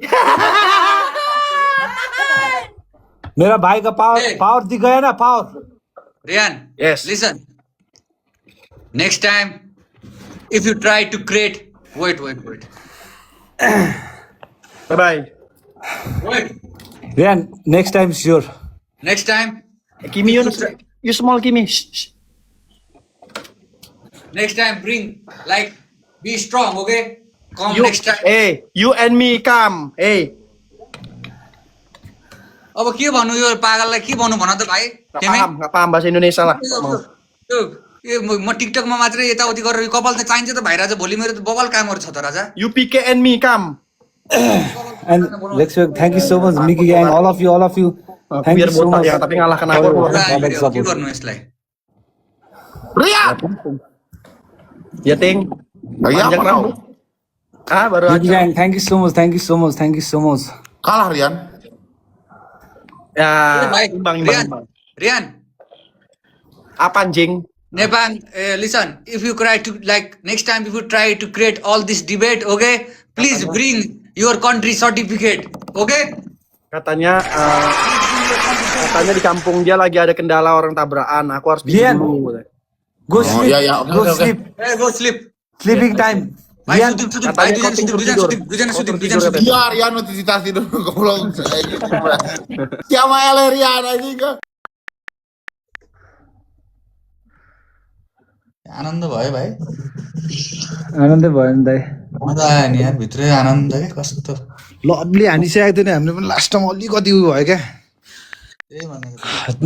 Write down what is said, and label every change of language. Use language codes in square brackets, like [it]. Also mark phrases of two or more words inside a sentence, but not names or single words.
[hi] मेरा भाई का पावर दिख गया ना पावर रियान [en] Yes. listen next time if you try to create wait Bye bye. Rian next time sure next time Kimi, you small Kimi. Shh, shh. next time bring like be strong okay come You, next time hey, you and me come. Hey. [ne] अब के भन्नु यो पागललाई के भन्नु भन त भाइ [id] Nggak paham bahasa Indonesia lah. [ne] म टिकटकमा मात्रै यताउति गरेर यो कपाल त चाहिन्छ त भाइ राजा भोलि मेरो त बबाल कामहरू छ त राजा [en] You PK and me come. and let's thank you so much Miki gang all of you thank you [id] Biar [en] सो [id] botak [en] मच [id] ya, tapi ngalahkan aku. [ne] के गर्नु यसलाई Rian! [id] Ya ting. Lagi Panjang apa kau? rambut. Ah, baru मिकी aja. [en] gang thank you so much [id] Kalah Rian. Ya, [ne] भाइ [id] imbang. रियान Apa anjing? [en] Nepal listen if you try to like next time if you try to create all this debate okay please bring your country certificate okay [id] Katanya di kampung dia lagi ada kendala orang tabrakan. Aku harus Lian. pergi dulu. [en] गो Oh, स्लिप ya, ya, okay, गो okay, okay. स्लिप go sleep sleeping time [ne] भाइ रियान सुतिम भाइ दुईजना सुतिम [id] Ya Rian notifikasi dulu goblok. Siapa ele Rian anjing? [ne] आनन्द भयो भाइ आनन्दै भयो नि दाइ मजा आयो नि यार भित्रै आनन्द के कस्तो लभली हानिसकेको थियो नि हामीले पनि [en] last time [ne] अलिकति उयो भयो क्या त्यही भनेको